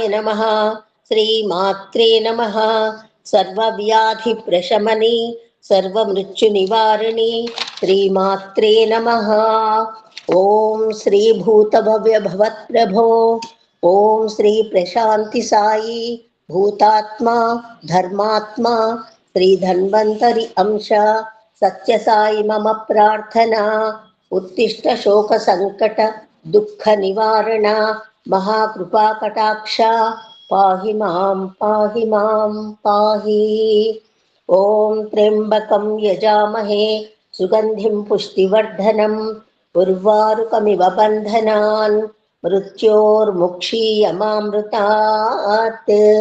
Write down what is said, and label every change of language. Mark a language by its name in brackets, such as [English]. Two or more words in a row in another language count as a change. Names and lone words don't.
[Sanskrit] నమః శ్రీ మాత్రే నమః సర్వవ్యాధి ప్రశమని సర్వమృత్యు నివారిణి శ్రీమాత్రే నమః ఓం శ్రీ భూత భవ్య భవత్ ప్రభో ఓం శ్రీ ప్రశాంతి సాయి భూతాత్మ ధర్మాత్మ శ్రీ ధన్వంతరి అంశ సత్య సాయి మమ ప్రార్థన उत्तिष्ठ शोक संकट दुःख निवारण महाकृपा कटाक्ष पाहि मां पाहि मां पाहि। ॐ त्र्यम्बकं यजामहे सुगन्धिं पुष्टिवर्धनम् उर्वारुकमिव बन्धनान् मृत्योर्मुक्षीयमामृतात्।